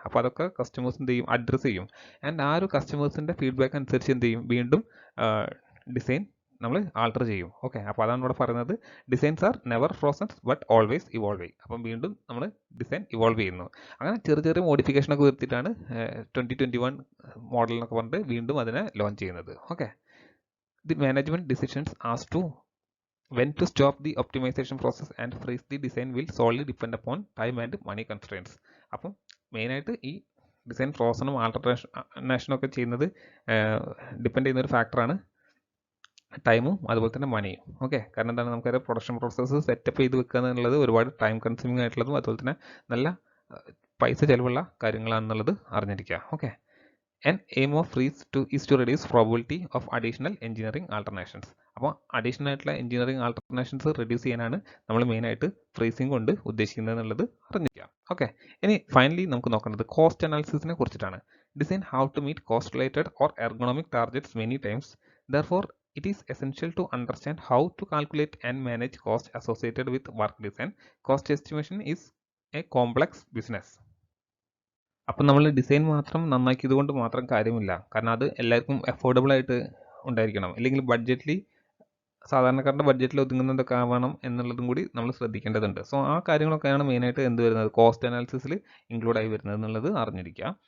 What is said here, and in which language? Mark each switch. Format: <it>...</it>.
<ml>അപ്പോൾ അതൊക്കെ കസ്റ്റമേഴ്സ് എന്ത് ചെയ്യും, അഡ്രസ്സ് ചെയ്യും. ആൻഡ് ആ ഒരു കസ്റ്റമേഴ്സിൻ്റെ ഫീഡ്ബാക്ക് അനുസരിച്ച് എന്ത് ചെയ്യും, വീണ്ടും ഡിസൈൻ നമ്മൾ ആൾട്ടർ ചെയ്യും.</ml> <en>okay,</en> <ml>അപ്പോൾ അതാണ് ഇവിടെ പറയുന്നത്,</ml> <en>Designs are never frozen but always evolving.</en> <ml>അപ്പം വീണ്ടും നമ്മൾ ഡിസൈൻ ഇവോൾവ് ചെയ്യുന്നു. അങ്ങനെ ചെറിയ ചെറിയ മോഡിഫിക്കേഷനൊക്കെ വരുത്തിയിട്ടാണ് 2021 മോഡൽ എന്നൊക്കെ പറഞ്ഞിട്ട് വീണ്ടും അതിനെ ലോഞ്ച് ചെയ്യുന്നത്.</ml> <en>Okay, the management decisions as to when to stop the optimization process and freeze the design will solely depend upon time and money constraints.</en> <ml>അപ്പം മെയിനായിട്ട് ഈ ഡിസൈൻ ഫ്രോസണും ആൾട്ടറേഷനും ഒക്കെ ചെയ്യുന്നത് ഡിപ്പെൻഡ് ചെയ്യുന്ന ഒരു ഫാക്ടറാണ് ടൈമും അതുപോലെ തന്നെ മണിയും. ഓക്കെ, കാരണം എന്താണ്, നമുക്കറിയാം പ്രൊഡക്ഷൻ പ്രോസസ്സ് സെറ്റപ്പ് ചെയ്ത് വെക്കുക എന്നുള്ളത് ഒരുപാട് ടൈം കൺസ്യൂമിങ് ആയിട്ടുള്ളതും അതുപോലെ തന്നെ നല്ല പൈസ ചിലവുള്ള കാര്യങ്ങളാണെന്നുള്ളത് അറിഞ്ഞിരിക്കുക.</ml> <en>Okay, and aim of freeze is to reduce probability of additional engineering alternations.</en> <ml>അപ്പോൾ അഡീഷണൽ ആയിട്ടുള്ള എഞ്ചിനീയറിംഗ് ആൾട്ടർനേഷൻസ് റെഡ്യൂസ് ചെയ്യാനാണ് നമ്മൾ മെയിനായിട്ട് ഫ്രീസിങ് കൊണ്ട് ഉദ്ദേശിക്കുന്നത് എന്നുള്ളത് അറിഞ്ഞിരിക്കുക. ഓക്കെ, ഇനി ഫൈനലി നമുക്ക് നോക്കേണ്ടത് കോസ്റ്റ് അനാലിസിസിനെ കുറിച്ചിട്ടാണ്.</ml> <en>Design how to meet cost related or ergonomic targets many times. Therefore it is essential to understand how to calculate and manage costs associated with work design. Cost estimation is a complex business.</en> <ml>അപ്പം നമ്മൾ design മാത്രം നന്നാക്കിയത് കൊണ്ട് മാത്രം കാര്യമില്ല, കാരണം അത് എല്ലാവർക്കും affordable ആയിട്ട് ഉണ്ടായിരിക്കണം, അല്ലെങ്കിൽ ബഡ്ജറ്റ്ലി സാധാരണക്കാരുടെ ബഡ്ജറ്റിൽ ഒതുങ്ങുന്നതൊക്കെ ആവണം എന്നുള്ളതും കൂടി നമ്മൾ ശ്രദ്ധിക്കേണ്ടതുണ്ട്. സോ ആ കാര്യങ്ങളൊക്കെയാണ് മെയിനായിട്ട് എന്ത് വരുന്നത്, കോസ്റ്റ് അനാലിസിസിൽ ഇൻക്ലൂഡ് ആയി വരുന്നത് എന്നുള്ളത് അറിഞ്ഞിരിക്കുക.</ml>